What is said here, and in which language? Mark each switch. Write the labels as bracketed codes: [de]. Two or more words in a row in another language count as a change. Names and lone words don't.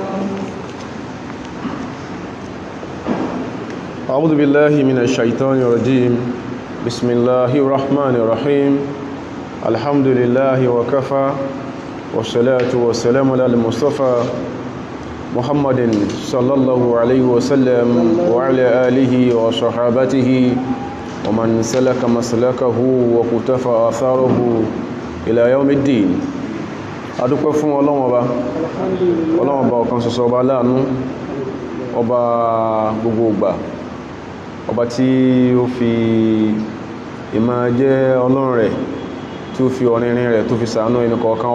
[ar] أعوذ بالله من الشيطان الرجيم بسم الله الرحمن الرحيم الحمد لله وكفى والصلاة والسلام على المصطفى محمد صلى الله عليه وسلم وعلى آله وصحابته ومن سلك مسلكه وقتفى آثاره إلى يوم الدين [yo] adúpẹ́ fún Ọlọ́run Ọba ọ̀kan ṣoṣo ọba láàánú ọba gbogbo ìgbà ọba tí ó fi ìmọ̀ jẹ́ Ọlọ́run rẹ̀ tí ó fi ọ̀rìnrìn rẹ̀ tó fi ṣàánú ẹni kọ̀ọ̀kan